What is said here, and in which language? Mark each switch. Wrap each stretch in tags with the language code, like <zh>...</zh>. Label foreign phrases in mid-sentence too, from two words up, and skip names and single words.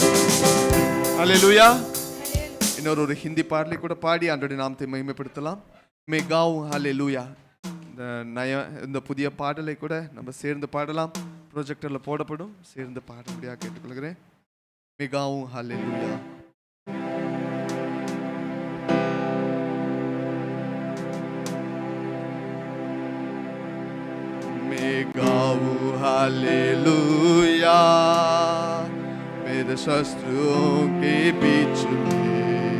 <ta>அல்லேலூயா. இன்னொரு ஹிந்தி பாடலை கூட பாடி ஆண்டவருடைய நாமத்தை மகிமைப்படுத்தலாம்.</ta> <hi>मैं गाऊं हालेलुया.</hi> <ta>இந்த புதிய பாடலை கூட நம்ம சேர்ந்து பாடலாம். ப்ரொஜெக்டரில் போடப்படும். சேர்ந்து பாடும்படியாக கேட்டுக்கொள்கிறேன்.</ta> <hi>मैं गाऊं हालेलुया. मैं गाऊं हालेलुया मेरे शत्रुओं के बीच में.</hi>